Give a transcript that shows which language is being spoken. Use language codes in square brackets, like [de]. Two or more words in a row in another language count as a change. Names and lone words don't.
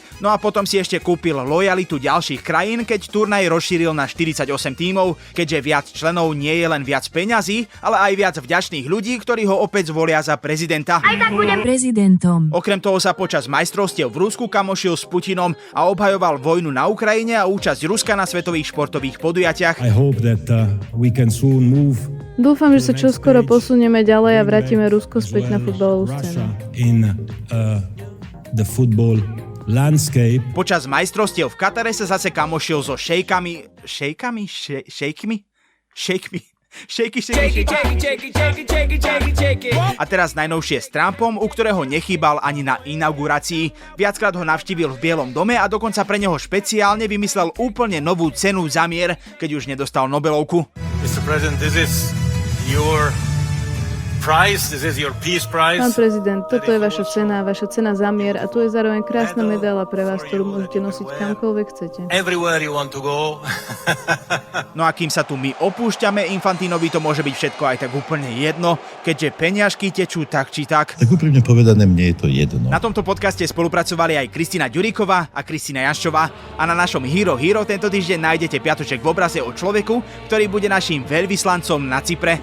[sk] No a potom si ešte kúpil lojalitu ďalších krajín, keď turnaj rozšíril na 48 tímov, keďže viac členov nie je len viac peňazí, ale aj viac vďačných ľudí, ktorí ho opäť zvolia za prezidenta. Aj tak budem prezidentom. Okrem toho sa počas majstrovstiev v Rusku kamošil s Putinom a obhajoval vojnu na Ukrajine a účasť Ruska na svetových športových podujatiach. [en] I hope that we can soon move. [sk] Dúfam, že sa čoskoro posunieme ďalej a vrátime Rusko späť na futbalovú scénu. Počas majstrovstiev v Katare sa zase kamošil so šejkami. A teraz najnovšie s Trumpom, u ktorého nechýbal ani na inaugurácii. Viackrát ho navštívil v Bielom dome a dokonca pre neho špeciálne vymyslel úplne novú cenu za mier, keď už nedostal Nobelovku. [en] Mr. President, this is your prize, this is your peace prize. [sk] Pán prezident, toto je vaša cena za mier a tu je zároveň krásna medaila pre vás, ktorú môžete nosiť kamkoľvek chcete. [en] Everywhere you want to go. [sk] No a kým sa tu my opúšťame, Infantinovi to môže byť všetko aj tak úplne jedno, keďže peňažky tečú tak či tak. Tak úprimne povedané, mne je to jedno. Na tomto podcaste spolupracovali aj Kristina Ďuríková a Kristina Janščová a na našom Hero Hero tento týždeň nájdete piatoček v obraze o človeku, ktorý bude naším veľvyslancom na Cypre.